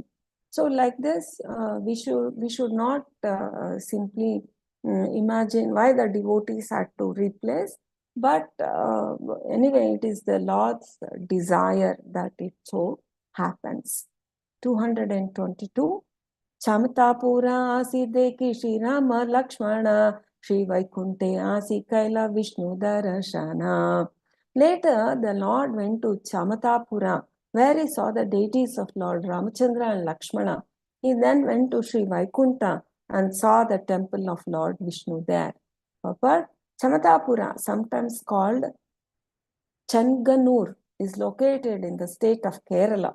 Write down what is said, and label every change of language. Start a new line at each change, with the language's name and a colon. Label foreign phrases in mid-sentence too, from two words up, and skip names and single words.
English: So like this, we should not simply imagine why the devotees had to replace, but anyway, it is the Lord's desire that it so happens. 222.
Bangla: চামতাপুর আসি দেখি শ্রীরাম লক্ষ্মণ, শ্রীবৈকুণ্ঠে আসি কৈল বিষ্ণু দরশন.
English: Later, the Lord went to Chamatapura, where he saw the deities of Lord Ramachandra and Lakshmana. He then went to Sri Vaikunta and saw the temple of Lord Vishnu there. But Chamatapura, sometimes called Changanur, is located in the state of Kerala.